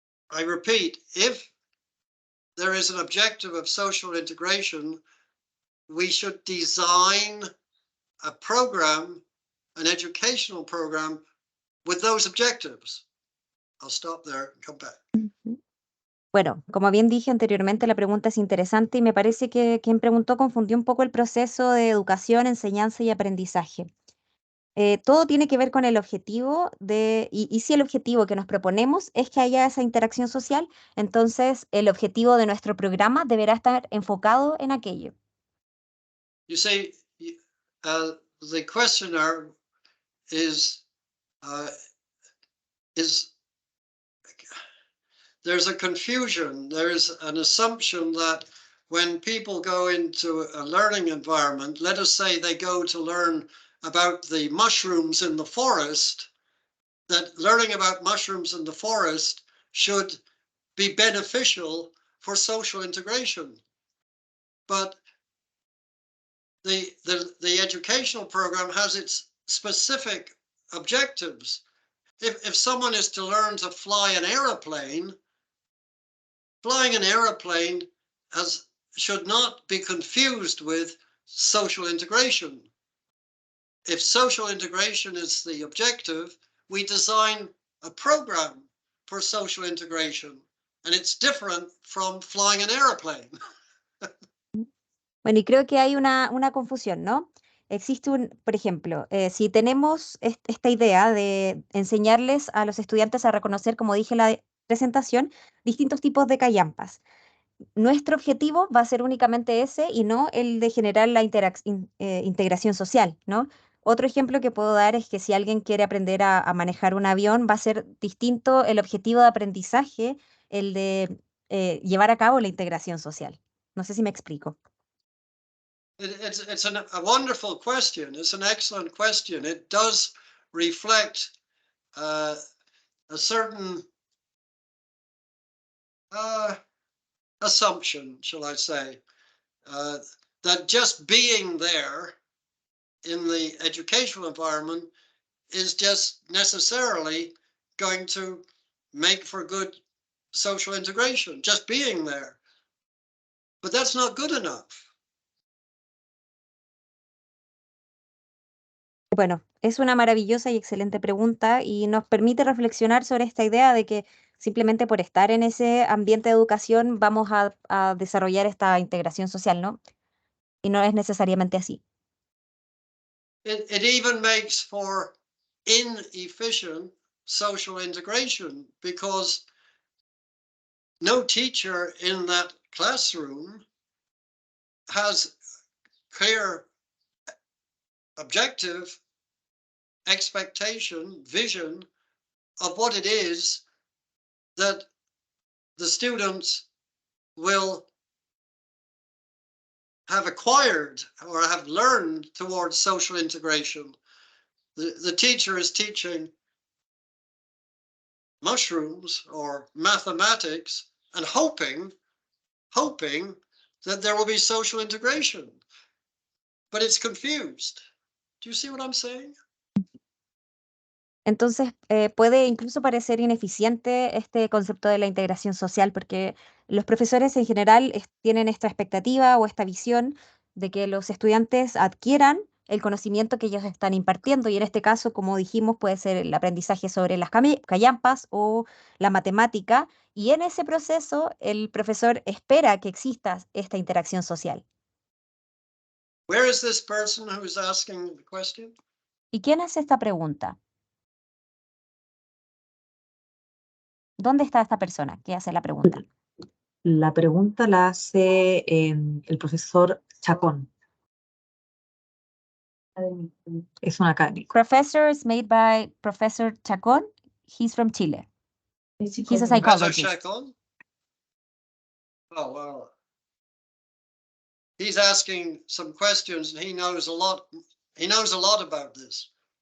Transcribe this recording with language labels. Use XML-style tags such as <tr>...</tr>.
<en>I repeat, if there is an objective of social integration, we should design a program, an educational program, with those objectives. I'll stop there and come back.</en> <es>Bueno, como bien dije anteriormente, la pregunta es interesante y me parece que quien preguntó confundió un poco el proceso de educación, enseñanza y aprendizaje. Todo tiene que ver con el objetivo y si el objetivo que nos proponemos es que haya esa interacción social, entonces el objetivo de nuestro programa deberá estar enfocado en aquello.</es> <en>You see, the questioner is there's a confusion. There's an assumption that when people go into a learning environment, let us say they go to learn about the mushrooms in the forest, that learning about mushrooms in the forest should be beneficial for social integration. But the educational program has its specific objectives. If someone is to learn to fly an aeroplane, flying an aeroplane should not be confused with social integration. If social integration is the objective, we design a program for social integration, and it's different from flying an aeroplane.</en> <es>Bueno, y creo que hay una confusión, ¿no? Existe por ejemplo, si tenemos esta idea de enseñarles a los estudiantes a reconocer, como dije en la presentación, distintos tipos de callampas. Nuestro objetivo va a ser únicamente ese y no el de generar la integración social, ¿no? Otro ejemplo que puedo dar es que si alguien quiere aprender a manejar un avión, va a ser distinto el objetivo de aprendizaje, el de llevar a cabo la integración social. No sé si me explico.</es> <en>It's a wonderful question. It's an excellent question. It does reflect a certain assumption, shall I say, that just being there in the educational environment is just necessarily going to make for good social integration, just being there. But that's not good enough.</en> <es>Bueno, es una maravillosa y excelente pregunta y nos permite reflexionar sobre esta idea de que simplemente por estar en ese ambiente de educación vamos a desarrollar esta integración social, ¿no? Y no es necesariamente así.</es> <en>It even makes for inefficient social integration because no teacher in that classroom has clear objective, expectation, vision of what it is that the students will have acquired or have learned towards social integration. The teacher is teaching mushrooms or mathematics and hoping that there will be social integration. But it's confused. Do you see what I'm saying?</en> <es>Entonces, puede incluso parecer ineficiente este concepto de la integración social, porque los profesores en general tienen esta expectativa o esta visión de que los estudiantes adquieran el conocimiento que ellos están impartiendo, y en este caso, como dijimos, puede ser el aprendizaje sobre las callampas o la matemática, y en ese proceso el profesor espera que exista esta interacción social.</es> <en>Where is this person who is asking the question?</en> <es>¿Y quién hace esta pregunta? ¿Dónde está esta persona que hace la pregunta? La pregunta la hace el profesor Chacón. Es un académico.</es> <en>Professor is made by Professor Chacón. He's from Chile. He's a psychologist. Chacon? Oh, well. He's asking some questions and he knows a lot about this.</en>